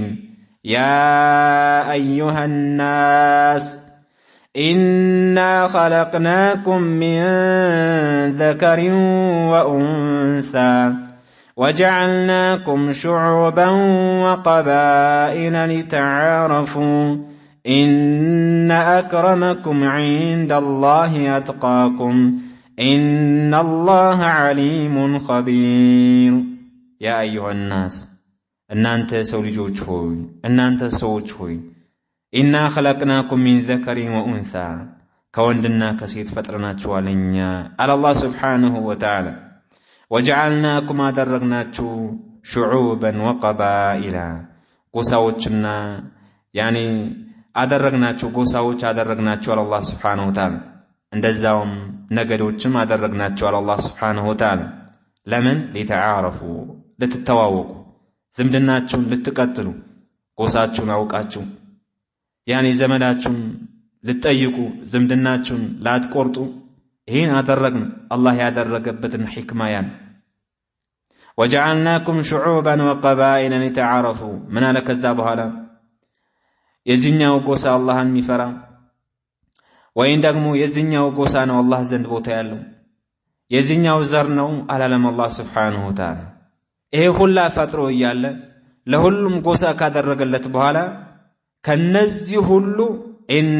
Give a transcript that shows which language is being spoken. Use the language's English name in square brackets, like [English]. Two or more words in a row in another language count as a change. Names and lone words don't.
[Arabic] يا أيها الناس إنا خلقناكم من ذكر وأنثى وجعلناكم شعوبا وقبائل لتعارفوا إن أكرمكم عند الله أتقاكم إن الله عليم خبير يا أيها الناس [Amharic] እናንተ ሰው ልጆች ሆይ እናንተ ሰዎች ሆይ ኢና [Arabic] خلقناكم من ذكر وانثى [Amharic] ከወንድና ከሴት ፈጥረናችኋለኛ አለ አላህ [Arabic] سبحانه وتعالى [Amharic] وجعلناكم አደረግናችሁ [Arabic] شعوبا وقبائل [Amharic] ጎሳዎችና ያኒ አደረግናችሁ ጎሳዎች አደረግናችሁ አለ አላህ [Arabic] سبحانه وتعالى [Amharic] እንደዛውም ነገዶችም አደረግናችሁ አለ አላህ [Arabic] سبحانه و [Amharic] Ta'ala ለምን لتعارفوا ለተተዋወቁ ዝምድናችሁን ልትቀጥሉ ጎሳችሁን አውቃችሁ ያኒ ዘመዳችሁን ልትጠይቁ ዝምድናችሁን ላትቆርጡ ይሄን አደረግን አላህ ያደረገበትን ሕክማ ያን [Arabic] وجعلناكم شعوبا وقبائل لتعارفوا من على [Amharic] ከዛ በኋላ የዚህኛው ጎሳ አላህን የሚፈራ ወይን ደግሞ የዚህኛው ጎሳ ነው አላህ ዘንድ ቦታ ያለው የዚህኛው ዘር ነው አላለም አላህ [Arabic] سبحانه و [Amharic] Ta'ala ይሄ ሁላ ፈጥሮ እያለ ለሁሉም ጎሳ ካደረገለት በኋላ ከነዚህ ሁሉ ኢነ